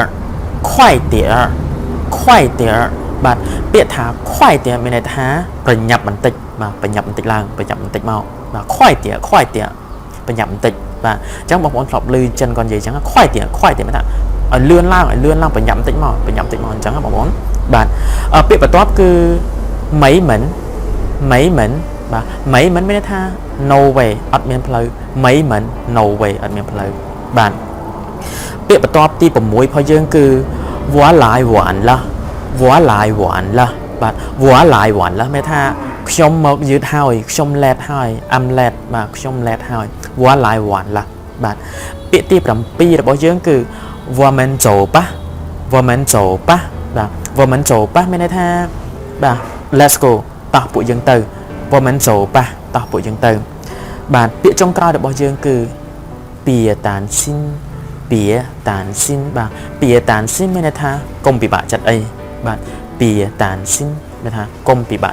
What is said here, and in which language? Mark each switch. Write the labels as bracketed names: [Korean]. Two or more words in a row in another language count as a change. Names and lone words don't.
[Khmer] បាទពាក្យថា快点មានន័យថាប្រញាប់បន្តិចបាទប្រញាប់បន្តិចឡើងប្រញាប់បន្តិចមក បាទ快点ប្រញាប់បន្តិចបាទអញ្ចឹងបងប្អូនធ្លាប់ឮចិនគាត់និយាយអញ្ចឹង快点មានថាឲ្យលឿនឡើងប្រញាប់បន្តិចមកអញ្ចឹងបងប្អូនបាទពាក្យបន្ទាប់គឺ [Chinese] 没门 [Khmer] បាទ [Chinese] 没门 [Khmer] មានន័យថា [English] no way [Khmer] អត់មានផ្លូវ [Chinese] 没门 [English] no way [Khmer] អត់មានផ្លូវបាទពាក្យបន្ទាប់ទី6របស់យើងគឺ [Chinese] 我来晚了 [Khmer] បាទ [Chinese] 我来晚了 [Khmer] មានថាខ្ញុំមកយឺតហើយខ្ញុំឡែតហើយ [English] I'm late [Khmer] បាទខ្ញុំឡែតហើយ [Chinese] 我来晚了 [Khmer] បាទពាក្យទី7របស់យើងគឺ [Chinese] 我们走吧 [Khmer] បាទ [Chinese] 我们走吧 [Khmer] មានន័យថាបាទ [English] let's go [Khmer] តោះពួកយើងទៅ [Chinese] 我们走吧 [Khmer] តោះពួកយើងទៅបាទពាក្យចុងក្រោយរបស់យើងគឺ [Chinese] 别担心 [Khmer] បាទ [Chinese] 别担心 [Khmer] មានន័យថាកុំពិបាកចិត្តអីបាទ [Chinese] 别担心 [Khmer] មានថាកុំពិបាក